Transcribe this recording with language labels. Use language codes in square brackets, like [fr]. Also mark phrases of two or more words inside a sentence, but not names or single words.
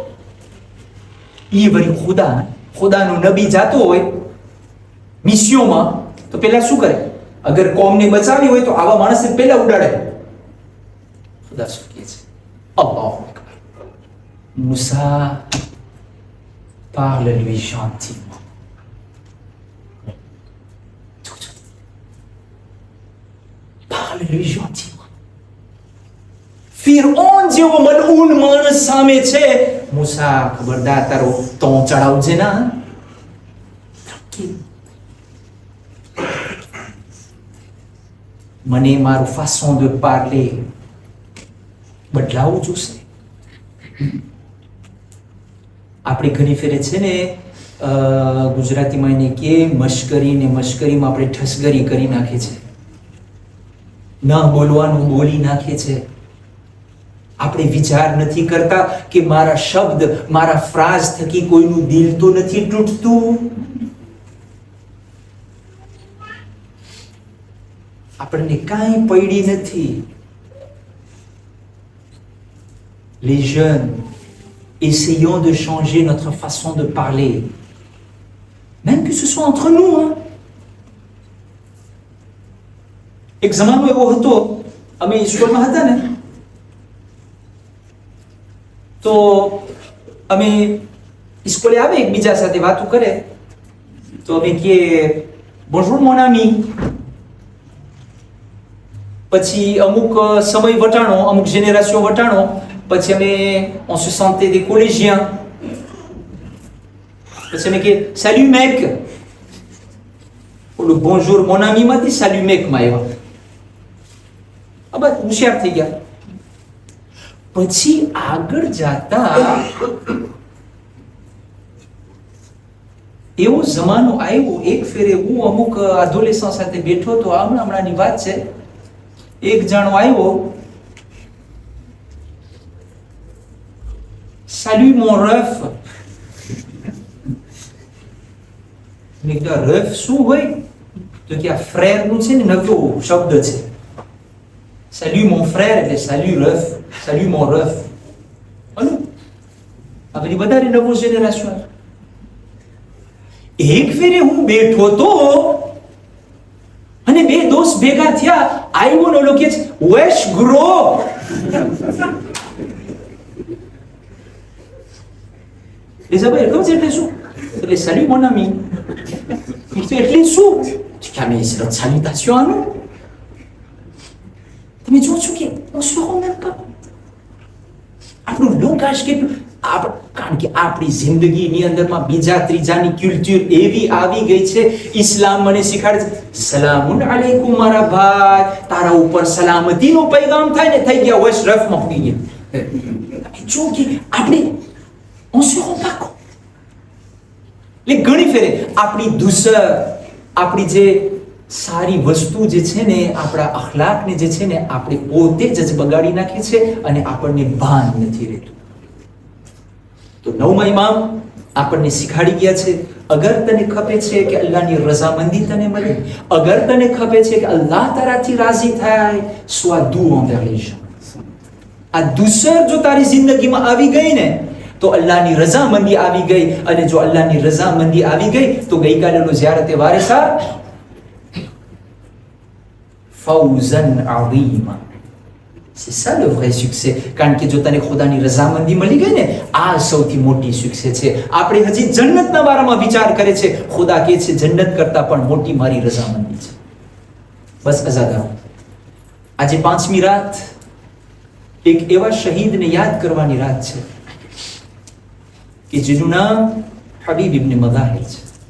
[gu] એ વળી ખુદાનો નબી જાતો હોય મિશિયોમાં, તો પેલા શું કરે? અગર કોમને બચાવી હોય તો આવા માણસને પેલા ઉડાડે. ખુદા શું કહે છે? અલ્લાહુ અકબર. મૂસા, [fr] parle-lui gentiment. Parle-lui gentiment. [gu] ફિરૌન જેવો મલઉન માણસ સામે છે. મૂસા ખબરદાર, તારો ટોં ચડાવજે ના. મને મારું [fr] façon de parler [gu] બદલાવું જોશે. આપણે ઘણી ફેરે છે ને ગુજરાતીમાં એને કે મશ્કરીને મશ્કરીમાં આપણે ઠસગરી કરી નાખે છે, ન બોલવાનું બોલી નાખે છે. આપણે વિચાર નથી કરતા કે મારા શબ્દ, મારા ફ્રાઝ થકી કોઈનું દિલ તો નથી તૂટતું. આપણને કાંઈ પડી નથી. [fr] Les jeunes, essayons de changer notre façon de parler, même que ce soit entre nous. [gu] એક જમાનો એવો હતો, અમે સ્કૂલમાં હતા ને, તો અમે સ્કૂલે આવે એકબીજા સાથે વાતો કરે, તો અમે કહીએ [fr] bonjour mon ami. [gu] પછી અમુક સમય વટાણો, અમુક જેનેરેશન વટાણો, પછી અમે [fr] on se sentait des collégiens. [gu] પછી અમે કહીએ [fr] salut mec. [gu] ઓલું [fr] bonjour mon ami [gu] માંથી [fr] salut mec [gu] માં આવ્યા. આ બસ હોશિયાર થઈ ગયા. પછી આગળ જાતા એવો જમાનો આવ્યો, એક ફેરે હું અમુક adolescent સાથે બેઠો તો હમણાંની વાત છે, એક જાણો આવ્યો, [fr] salut mon ref. [gu] મેં કીધું રફ શું હોય? તો કે આ ફ્રેર નું છે ને નવો શબ્દ છે. [fr] salut mon frère એટલે salut ref, salut mon ref. [gu] અનુ આ બધી વધારે નવો જનરેશન. એક ફેરે હું બેઠો તો અને બે દોસ્ત ભેગા થયા, આવ્યો ને ઓલો કે છે વેશ ગ્રો. એટલે શું? [fr] એટલે salut mon ami. [gu] એટલે શું? [fr] Mais c'est notre salutation à nous. [gu] તમે જો છો કે [fr] on se rend même pas. [gu] આપણું લોકage કેટલું, કારણ કે આપણી જિંદગીની અંદરમાં બીજા ત્રીજાની કલ્ચર એવી આવી ગઈ છે. ઇસ્લામ મને શીખવાડે છે [ar] سلامٌ عليكم [gu] મારા ભાઈ, તારા ઉપર સલામતીનો પૈગામ થાય ને થઈ ગયા વશ રફમાં પડી ગયા. તમે જો કે આપણે [fr] on se rend pas compte. [gu] એટલે ઘણી ફેરે આપણી દુસર, આપણી જે સારી વસ્તુ જે છે ને, આપણા અખલાકને જે છે ને, આપણે પોતે જ બગાડી નાખીએ છે અને આપણને ભાન નથી રહેતું. તો નવમા ઇમામ આપણને શીખાડી ગયા છે, અગર તને ખપે છે કે અલ્લાહની રઝામંદી તને મળે, અગર તને ખપે છે કે અલ્લાહ તારાથી રાજી થાય, [fr] sois doux envers les gens. [gu] આ દુસર જો તારી જિંદગીમાં આવી ગઈ ને તો અલ્લાહની રઝામંદી આવી ગઈ, અને જો અલ્લાહની રઝામંદી આવી ગઈ તો ગઈકાલેનો ઝિયારતે વારિસા [ar] فوزا عظيما. [fr] C'est ça le vrai succès. [gu] કારણ કે જો તને ખુદાની રઝામંદી મળી ગઈ ને, આ સૌથી મોટી સુક્સેસ છે. આપણે હજી જન્નતના બારામાં વિચાર કરે છે, ખુદા કહે છે જન્નત કરતા પણ મોટી મારી રઝામંદી છે. બસ અઝાદારો, આજે 5મી રાત એક એવા શહીદને યાદ કરવાની રાત છે કે જેનું નામ હબીબ ઇબ્ન મઝાહિર છે.